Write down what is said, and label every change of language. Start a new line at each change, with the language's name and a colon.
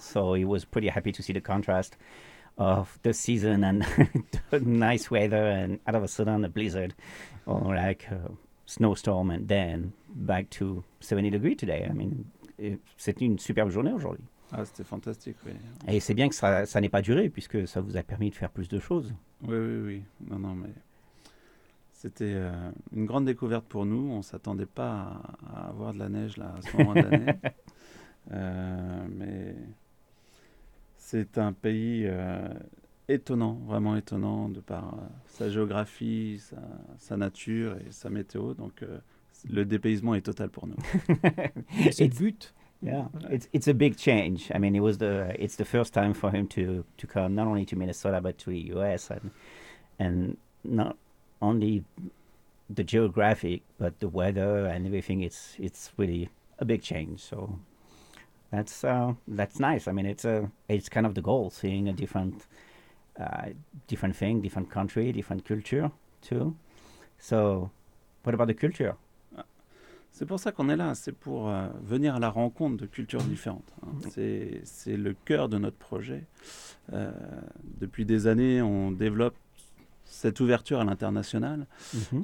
English: So he was pretty happy to see the contrast of the season and the nice weather and out of a sudden a blizzard or like a snowstorm and then back to 70 degrees today. I mean,
French: c'est une superbe journée aujourd'hui. Ah, c'était fantastique, oui. Et c'est bien que ça n'ait pas duré, puisque ça vous a permis de faire plus de choses. Oui, oui, oui. Non, mais c'était une grande découverte pour nous. On ne s'attendait pas à avoir de la neige là, à ce moment d'année. Mais c'est un pays étonnant, vraiment étonnant, de par sa géographie, sa nature et sa météo. Donc, le dépaysement est total pour nous. C'est le but.
English: Yeah, it's a big change. I mean, it's the first time for him to come not only to Minnesota but to the U.S. and not only the geographic but the weather and everything. It's really a big change. So that's nice. I mean, it's kind of the goal, seeing a different thing, different country, different culture too. So, what about the culture?
French: C'est pour ça qu'on est là, c'est pour venir à la rencontre de cultures différentes. Hein. C'est le cœur de notre projet. Depuis des années, on développe cette ouverture à l'international. Mm-hmm.